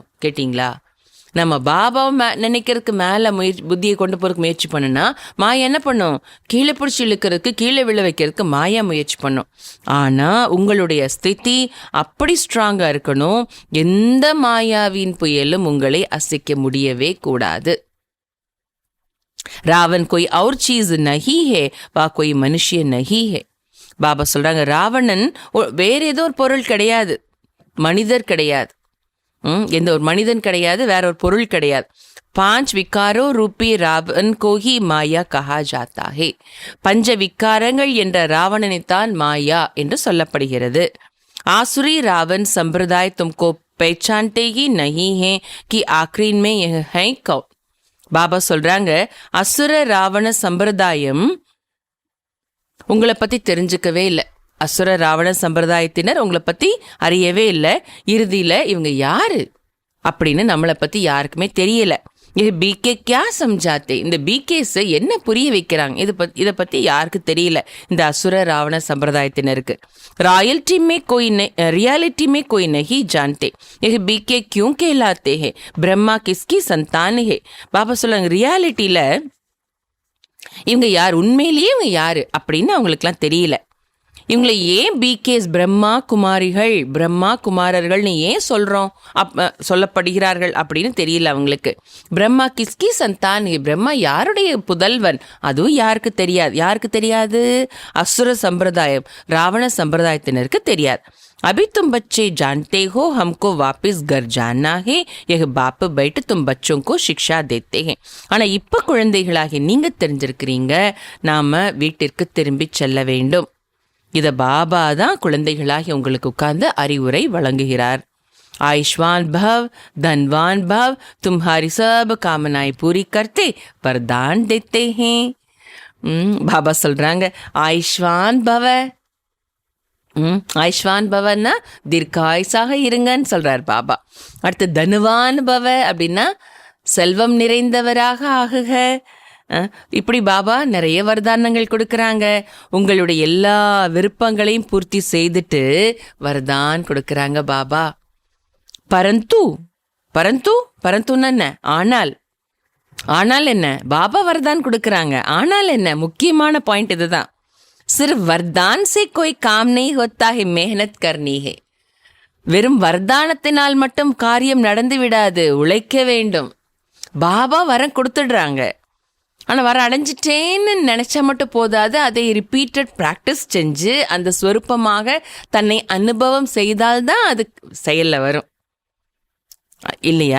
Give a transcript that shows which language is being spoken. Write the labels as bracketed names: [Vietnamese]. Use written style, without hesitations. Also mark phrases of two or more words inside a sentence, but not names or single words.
[Tamil] கேட்டிங்களா, நம்ம பாபாவை நினைக்கிறதுக்கு மேலே புத்தியை கொண்டு போகிறதுக்கு முயற்சி பண்ணுனா மாயா என்ன பண்ணும், கீழே பிடிச்சி இழுக்கிறதுக்கு கீழே விழ வைக்கிறதுக்கு மாயா முயற்சி பண்ணும். ஆனால் உங்களுடைய ஸ்திதி அப்படி ஸ்ட்ராங்காக இருக்கணும், எந்த மாயாவின் புயலும் உங்களை அசைக்க முடியவே கூடாது. [Hindi] ராவன் कोई और चीज नहीं है, வா कोई மனுஷிய नहीं है. [Tamil] பாபா சொல்றாங்க, ராவணன் வேற ஏதோ ஒரு பொருள் கிடையாது, மனிதர் கிடையாது, எந்த ஒரு மனிதன் கிடையாது, வேற ஒரு பொருள் கிடையாது. [Hindi] 5 विकारों रूपी रावण को ही माया कहा जाता है. [Tamil] 5 விகாரங்கள் என்ற ராவணனைத்தான் மாயா என்று சொல்லப்படுகிறது. [Hindi] आसुरी रावण सम्प्रदाय तुमको பहचानते ही नहीं है कि आखिर में यह है कौन. [Tamil] பாபா சொல்றாங்க, அசுர ராவண சம்பிரதாயம் உங்களை பத்தி தெரிஞ்சுக்கவே இல்லை. அசுர ராவண சம்பிரதாயத்தினர் உங்களை பத்தி அறியவே இல்லை. இறுதியில இவங்க யாரு அப்படின்னு நம்மளை பத்தி யாருக்குமே தெரியல. [Hindi] ये बीके क्या समझाते? [Tamil] இந்த பிகேஸ் என்ன புரிய வைக்கிறாங்க? இதை பற்றி யாருக்கு தெரியல இந்த அசுர ராவண சம்பிரதாயத்தினருக்கு. [Hindi] रियलिटी में कोई नहीं जानते यह बीके क्यों कहलाते हैं, ब्रह्मा किसकी संतान है. [Tamil] பாபா சொல்லுவாங்க, ரியாலிட்டியில் இவங்க யார், உண்மையிலேயே இவங்க யார் அப்படின்னு அவங்களுக்குலாம் தெரியல. இவங்களை ஏன் பிகேஸ் பிரம்மா குமாரிகள், பிரம்மா குமாரர்கள்னு ஏன் சொல்லப்படுகிறார்கள் அப்படின்னு தெரியல அவங்களுக்கு. [Hindi] ब्रह्मा किसकी संतान, [Tamil] பிரம்மா யாருடைய புதல்வன், அதுவும் யாருக்கு தெரியாது? அசுர சம்பிரதாயம், ராவண சம்பிரதாயத்தினருக்கு தெரியாது. [Hindi] अभी तुम बच्चे जानते हो हमको वापस घर जाना है, यह बाप बैठ तुम बच्चों को शिक्षा देते हैं. [Tamil] ஆனால் இப்போ குழந்தைகளாகி நீங்கள் தெரிஞ்சிருக்கிறீங்க, நாம் வீட்டிற்கு திரும்பி செல்ல வேண்டும். இதை பாபா தான் குழந்தைகளாகி உங்களுக்கு உட்கார்ந்து அறிவுரை வழங்குகிறார். [Hindi] आयुष्मान भव, धनवान भव, तुम्हारी सब कामनाएं पूरी करते वरदान देते हैं. [Tamil] பாபா சொல்றாங்க, [Hindi] आयुष्मान भव. [Tamil] ஆயுஷ்வான் பவன்னா தீர்க்காயுசாக இருங்கன்னு சொல்றார் பாபா. அடுத்து [Hindi] धनवान भव [Tamil] அப்படின்னா செல்வம் நிறைந்தவராக ஆகுக. இப்படி பாபா நிறைய வரதானங்கள் கொடுக்குறாங்க. உங்களுடைய எல்லா விருப்பங்களையும் பூர்த்தி செய்துட்டு வரதான் கொடுக்குறாங்க பாபா. பரந்து பரந்து பரந்துன்னு என்ன? ஆனால் என்ன? பாபா வரதான் கொடுக்குறாங்க. ஆனால் என்ன? முக்கியமான பாயிண்ட் இதுதான். [Hindi] सिर्फ वरदान से कोई काम नहीं होता है, मेहनत करनी है. [Tamil] வெறும் வரதானத்தினால் மட்டும் காரியம் நடந்து விடாது, உழைக்க வேண்டும். பாபா வரம் கொடுத்துடுறாங்க, ஆனால் வர அடைஞ்சிட்டேன்னு நினச்சா மட்டும் போதாது. அதை [English] repeated practice [Tamil] செஞ்சு அந்த ஸ்வரூபமாக தன்னை அனுபவம் செய்தால்தான் அது செயலில் வரும், இல்லையா?